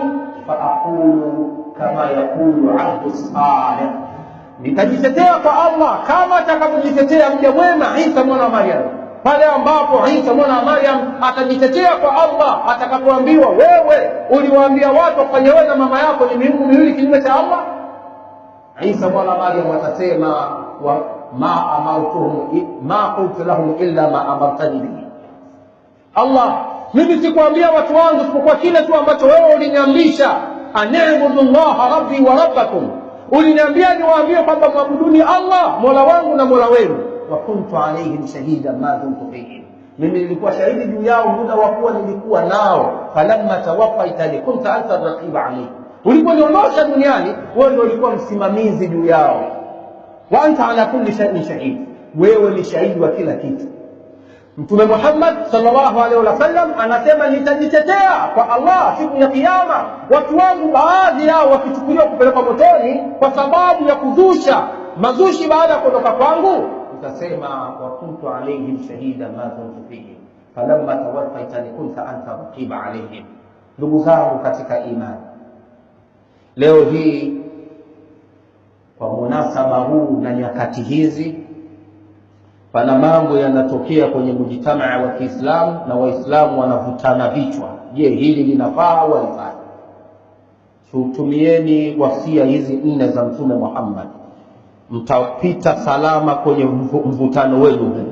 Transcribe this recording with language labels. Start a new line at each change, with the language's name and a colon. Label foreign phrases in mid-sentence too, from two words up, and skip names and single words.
Arabic: فأقول كما يقول عبد صالح,
Swahili: nitajitetea kwa Allah kama atakapojitetea mja mwema Isa mwana wa Maryam, pale ambapo Isa mwana wa Maryam atajitetea kwa Allah atakapoambiwa, wewe uliwaambia watu wafanye wewe na mama yako ni miungu miwili kinyume cha Allah. Isa mwana wa Maryam atasema,
Arabic: ما أمرتهم ما قلت لهم إلا ما أمرتني به، الله,
Swahili: mimi sikuambia watu wangu isipokuwa kile tu ambacho wewe uliniamrisha,
Arabic: أن اعبدوا الله ربي وربكم,
Swahili: uliniambia niwaambie kwamba mwabuduni Allah mola wangu na mola wenu.
Arabic: وكنت عليهم شهيدا ما دمت فيهم,
Swahili: mimi nilikuwa shahidi juu yao muda wa kuwa nilikuwa nao.
Arabic: فلما توفيتني كنت أنت الرقيب عليهم,
Swahili: uliponiondosha duniani wewe ndio ulikuwa msimamizi juu yao.
Arabic: وأنت على كل شيء شهيد,
Swahili: wewe ni shahidi wa kila kitu. Mtume Muhammad
Arabic: صلى الله عليه وسلم
Swahili: anasema, nitajitetea kwa Allah siku ya kiyama, watu wangu baadhi yao wakichukuliwa kupelekwa motoni kwa sababu ya kuzusha mazushi baada ya kuondoka kwangu. Utasema,
Arabic: وكنت عليهم شهيدا ما كنت فيه فلما توفيتني كنت أنت الرقيب عليهم.
Swahili: Ndugu zangu katika imani, leo hii kwa munasaba huu na nyakati hizi, pana mambo yanatokea kwenye mujitamaa wa Kiislamu na Waislamu wanavutana vichwa. Je, hili linafaa au halifai? Tutumieni wasia hizi 4 za Mtume Muhammad, mtapita salama kwenye mvutano wenu huu.